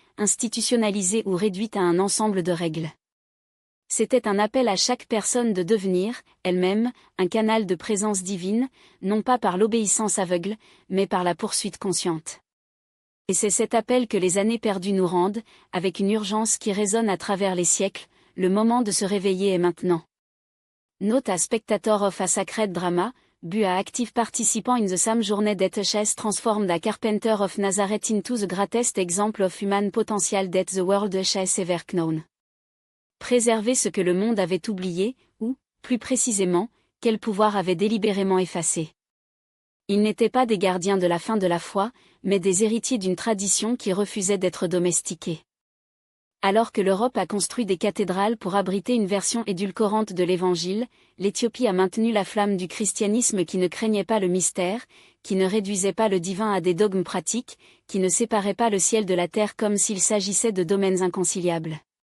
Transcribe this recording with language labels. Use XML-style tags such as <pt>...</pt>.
<fr>institutionnalisée ou réduite à un ensemble de règles. C'était un appel à chaque personne de devenir, elle-même, un canal de présence divine, non pas par l'obéissance aveugle, mais par la poursuite consciente. Et c'est cet appel que les années perdues nous rendent, avec une urgence qui résonne à travers les siècles, le moment de se réveiller est maintenant.</fr> <en>Note à spectator of a sacred drama, but a active participant in the same journey that has transformed a carpenter of Nazareth into the greatest example of human potential that the world has ever known.</en> <fr>Préserver ce que le monde avait oublié, ou, plus précisément, quel pouvoir avait délibérément effacé. Ils n'étaient pas des gardiens de la fin de la foi, mais des héritiers d'une tradition qui refusait d'être domestiquée. Alors que l'Europe a construit des cathédrales pour abriter une version édulcorante de l'Évangile, l'Éthiopie a maintenu la flamme du christianisme qui ne craignait pas le mystère, qui ne réduisait pas le divin à des dogmes pratiques, qui ne séparait pas le ciel de la terre comme s'il s'agissait de domaines inconciliables.</fr>